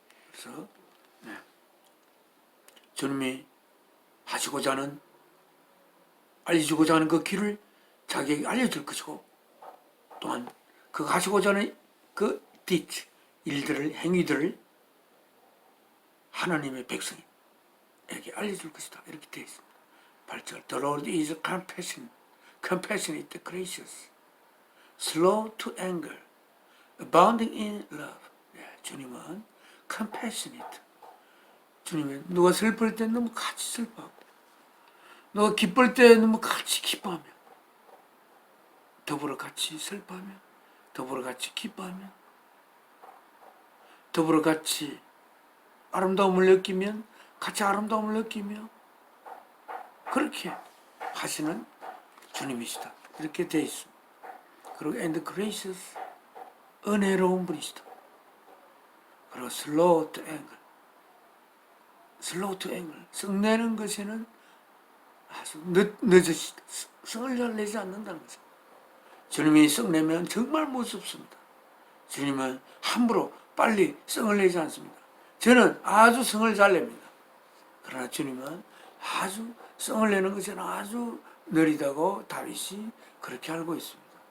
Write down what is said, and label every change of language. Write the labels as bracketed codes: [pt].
[ko] 그래서 주님이 하시고자 하는, 알려주고자 하는 그 길을 자기에게 알려줄 것이고, 또한 그가 하시고자 하는 그 deeds, 일들을, 행위들을 하나님의 백성에게 알려줄 것이다. 이렇게 되어 있습니다. [en] 8절 The Lord is compassionate, gracious, slow to anger, abounding in love. [ko] 주님은 compassionate. 주님은 누가 슬플 때 너무 같이 슬퍼하고, 누가 기쁠 때 너무 같이 기뻐하며, 더불어 같이 슬퍼하며, 더불어 같이 기뻐하며, 더불어 같이 아름다움을 느끼면 같이 아름다움을 느끼며, 그렇게 하시는 주님이시다. 이렇게 되어 있습니다. 그리고 [en] and gracious, [ko] 은혜로운 분이시다. 그리고 [en] slow to anger, slow to anger, [ko] 성내는 것에는 아주 늦으시다. 성을 잘 내지 않는다는 거죠. 주님이 성내면 정말 무섭습니다. 주님은 함부로 빨리 성을 내지 않습니다. 저는 아주 성을 잘 냅니다. 그러나 주님은 아주 성을 내는 것은 아주 느리다고 다윗이 그렇게 알고 있습니다.